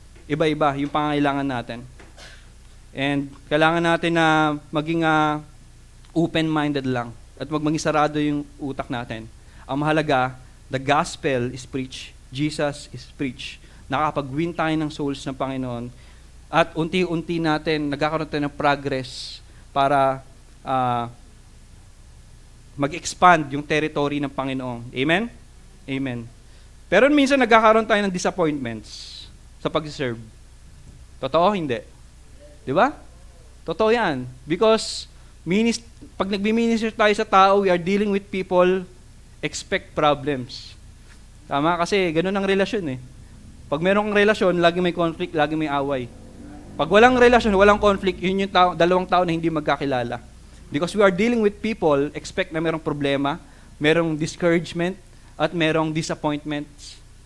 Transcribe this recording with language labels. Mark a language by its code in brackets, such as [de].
[tl] Iba-iba yung pangangailangan natin. And kailangan natin na maging open-minded lang at wag maging sarado yung utak natin. Ang mahalaga, [en] the gospel is preached, Jesus is preached. [tl] Nakakapag-win tayo ng souls ng Panginoon at unti-unti natin nagkakaroon tayo ng progress para ah, mag-expand yung territory ng Panginoon. Amen? Amen. Pero minsan nagkakaroon tayo ng disappointments sa pag-serve. Totoo? Hindi. Di ba? Totoo yan. [en] Because [tl] pag nagbi-minister tayo sa tao, [en] we are dealing with people, expect problems. Tama? [tl] Kasi ganun ang relasyon eh. Pag merong relasyon, lagi may conflict, lagi may away. Pag walang relasyon, walang conflict, yun yung dalawang tao na hindi magkakilala. [en] Because we are dealing with people, expect [tl] na merong problema, merong discouragement, at merong disappointments.